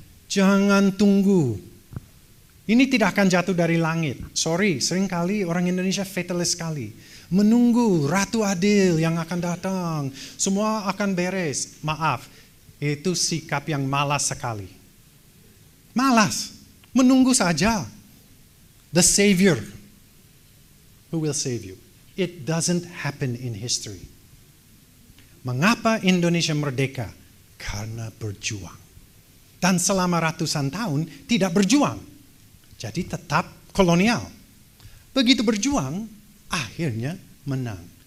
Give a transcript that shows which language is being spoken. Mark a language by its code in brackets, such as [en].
[id] Jangan tunggu. Ini tidak akan jatuh dari langit. Sorry, seringkali orang Indonesia fatalis sekali. Menunggu Ratu Adil yang akan datang, semua akan beres. Maaf, itu sikap yang malas sekali. Malas, menunggu saja. [en] The Savior, who will save you. It doesn't happen in history. [id] Mengapa Indonesia merdeka? Karena berjuang. Dan selama ratusan tahun tidak berjuang. Jadi tetap kolonial. Begitu berjuang, akhirnya menang.